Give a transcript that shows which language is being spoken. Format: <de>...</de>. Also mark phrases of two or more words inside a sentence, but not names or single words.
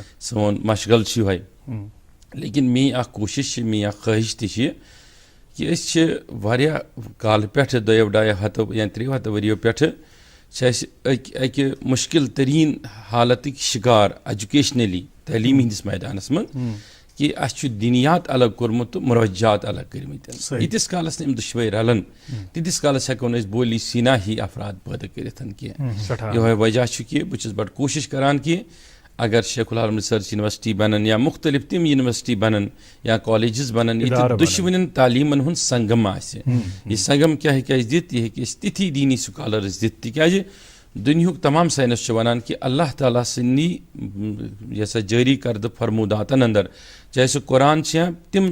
<ks>سون مشغل چھُ یِہوے لیکن میٲنۍ اکھ کوٗشِش چھِ میٲنۍ اکھ خٲہِش تہِ چھِ کہِ أسۍ چھِ واریاہ کالہٕ پٮ۪ٹھٕ 2-2.5 ہَتو یا 3 ہَتو ؤرِیو پٮ۪ٹھٕ چھِ اَسہِ اَکہِ مُشکِل تریٖن حالتٕکۍ شِکار ایجوکیشنٔلی تعلیٖمی ہِنٛدِس میدانس منٛز کہِ اَسہِ چھُ دِنیات الگ کوٚرمُت تہٕ مُروجات الگ کٔرمٕتۍ ییٖتِس کالس نہٕ یِم دۄشوے رلن تیٖتِس کالس ہٮ۪کو نہٕ أسۍ بولی سینا ہی افراد پٲدٕ کٔرِتھ کینٛہہ یِہوے وجہ چھُ کہِ بہٕ چھُس بڑٕ کوٗشِش کران کہِ اگر شیخ العالم ریسرچ یونیورسٹی بنن یا مُختٔلِف تِم یونیورسٹی بنن یا کالیجز بنن ییٚتہِ دۄشوٕنٮ۪ن تعلیٖمن ہُنٛد سنگم آسہِ یہِ سنگم کیاہ ہیٚکہِ اَسہِ دِتھ یہِ ہیٚکہِ اَسہِ تِتھی دیٖنی سکالرز دِتھ تِکیازِ دُنیہُک تمام ساینس چھُ ونان کہِ</ks> <ar>اللہ تعالیٰ</ar> <ks>سٕنٛدی یۄس سا جٲری کردٕ فرموٗداتن اندر چاہے سُہ قرآن چھِ یا تِم</ks>